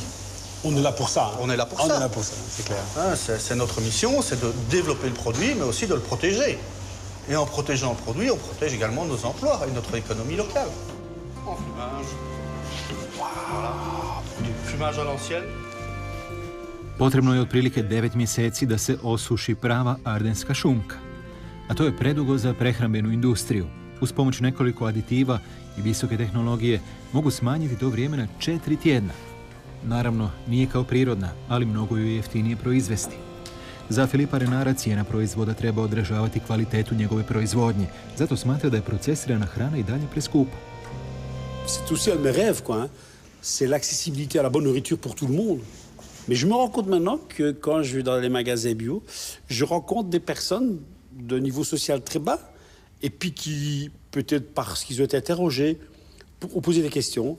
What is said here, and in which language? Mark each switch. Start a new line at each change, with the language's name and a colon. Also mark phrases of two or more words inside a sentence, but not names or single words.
French: On est là pour ça. On est là pour ça. On est là pour ça, c'est clair. C'est notre mission, c'est de développer le produit, mais aussi de le protéger. Et en protégeant le produit, on protège également nos emplois et notre économie locale. En fumage. Voilà. Fumage à l'ancienne.
Croatian: Potrebno je otprilike 9 mjeseci da se osuši prava ardenska šunka. A to je predugo za prehrambenu industriju. Uz pomoć nekoliko aditiva i visoke tehnologije mogu smanjiti to vrijeme na 4 tjedna. Naravno, nije kao prirodna, ali mnogo ju je jeftinije proizvesti. Za Philippa Renara cijena proizvoda treba odražavati kvalitetu njegove proizvodnje. Zato smatra da je procesirana hrana i dalje preskupa.
French: C'est aussi un de mes rêves, quoi. Hein. C'est l'accessibilité à la bonne nourriture pour tout le monde. Mais je me rends compte maintenant que quand je vais dans les magasins bio, je rencontre des personnes d'un niveau social très bas et puis qui, peut-être parce qu'ils ont été interrogés, ont posé des questions.